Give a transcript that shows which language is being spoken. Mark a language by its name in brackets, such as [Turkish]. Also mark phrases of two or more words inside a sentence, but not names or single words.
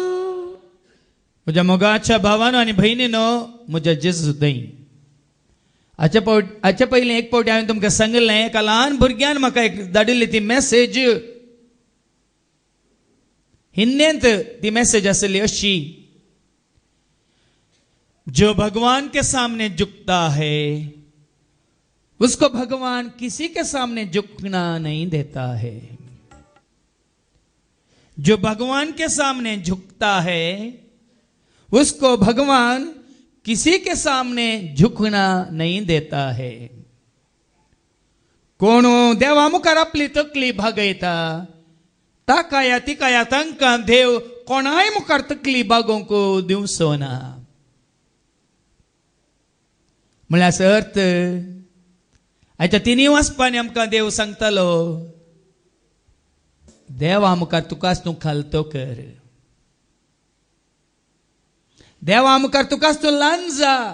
[Konkani] म्हज्या मोगाच्या भावानो आनी भयणीनो म्हज्या जेजू दई हाचे पयलीं एक फावटी हांवें तुमकां सांगलें एका ल्हान भुरग्यान म्हाका एक धाडिल्ली ती मेसेज. हिंदींत ती मेसेज आसली अशी, [Hindi] जो भगवान के सामने झुकता है उसको भगवान किसी के सामने झुकना नहीं देता है. जो भगवान के सामने झुकता है उसको भगवान किसी के सामने झुकना नहीं देता है. [Konkani] कोण देवा मुखार आपली तकली भागयता ताका तिका तांकां देव कोणाय मुखार तकली भागोवंक दिवचो ना. म्हळ्यार अर्थ हाच्या तिनी वाचपांनी आमकां देव सांगतालो देवा मुखार तुकाच तूं खालतो कर, देवा मुखार तुकाच तूं ल्हान जा.